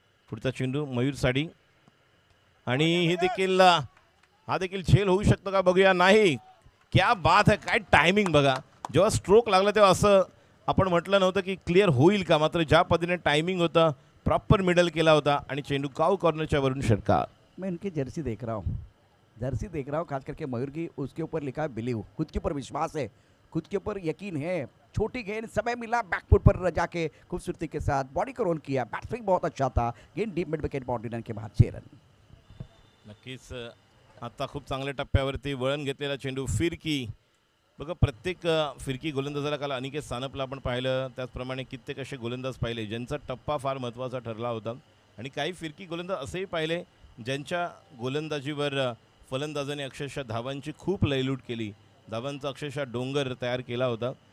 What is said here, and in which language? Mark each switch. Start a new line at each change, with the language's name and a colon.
Marathi: पुढचा चेंडू मयूर साडी आणि हा देखील झेल होऊ शकतो का बघूया. नाही,
Hindi: क्या बात
Marathi: आहे, काय टायमिंग बघा. जेव्हा स्ट्रोक लागला तेव्हा असं आपण म्हटलं नव्हतं की क्लिअर होईल का, मात्र ज्या पद्धतीने टायमिंग होता प्रॉपर मिडल केला होता आणि चेंडू काव कॉर्नरच्या वरून षटकार.
Hindi: मैं इनकी जर्सी देख रहा हूँ खास करके मयूर की. उसके ऊपर लिखा है बिलीव, खुद के ऊपर विश्वास है, खुद के ऊपर यकीन है. छोटी गेंद, समय मिला, बैकफुट पर जाके खूबसूरती के साथ बॉडी को रोल किया. बैट्समैन बहुत अच्छा था. गेंद deep mid wicket, boundary run के बाद 6 रन.
Marathi: नक्कीच आता खूप चांगल्या टप्प्यावरती वळण घेतलेला चेंडू. फिरकी बघा, प्रत्येक फिरकी गोलंदाजाला काल अनिकेत सानपला आपण पाहिलं, त्याचप्रमाणे कित्येक असे गोलंदाज पाहिले ज्यांचा टप्पा फार महत्त्वाचा ठरला होता. आणि काही फिरकी गोलंदाज असेही पाहिले ज्यांच्या गोलंदाजीवर फलंदाजाने अक्षरशः धावांची खूप लयलूट केली, धावांचा अक्षरशः डोंगर तयार केला होता.